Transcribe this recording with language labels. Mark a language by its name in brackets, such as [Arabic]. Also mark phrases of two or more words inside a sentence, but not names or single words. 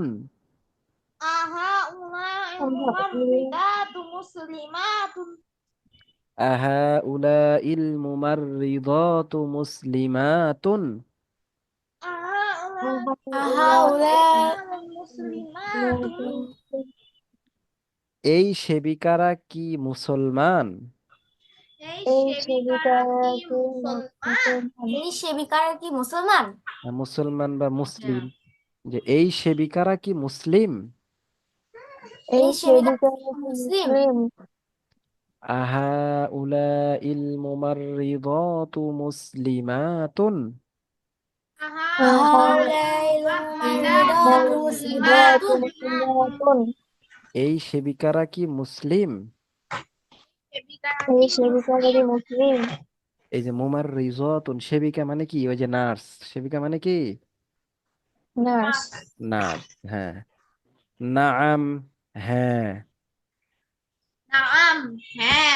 [Arabic] أهؤلاء ممرضات مسلمات أهؤلاء الممرضات مسلمات. আহা উলাই আহাউলা মুসলিমাতুন [Bangla] এই সেবিকারা কি মুসলমান। এই এই সেবিকারা কি সেবিকাকে মুসলমান? এই সেবিকারা কি মুসলমান। মুসলমান বা মুসলিম, যে এই সেবিকারা কি মুসলিম। এই এই সেবিকারা সেবিকাকে কি মুসলিম। মুসলিম। [Arabic] أهؤلاء الممرضات مسلمات. আহা أهؤلاء الممرضات মুমাররিদাতু মুসলিমাতুন। মুসলিমাতুন। [Bangla] এই সেবিকারা কি মুসলিম। সেবিকারা এই কি সেবিকাকে মুসলিম? মুসলিম। এই যে মুমাররিজাতুন, সেবিকা মানে কি, ওই যে নার্স, সেবিকা মানে কি নার্স। নার্স। হ্যাঁ, নাআম, হ্যাঁ। নাম, হ্যাঁ।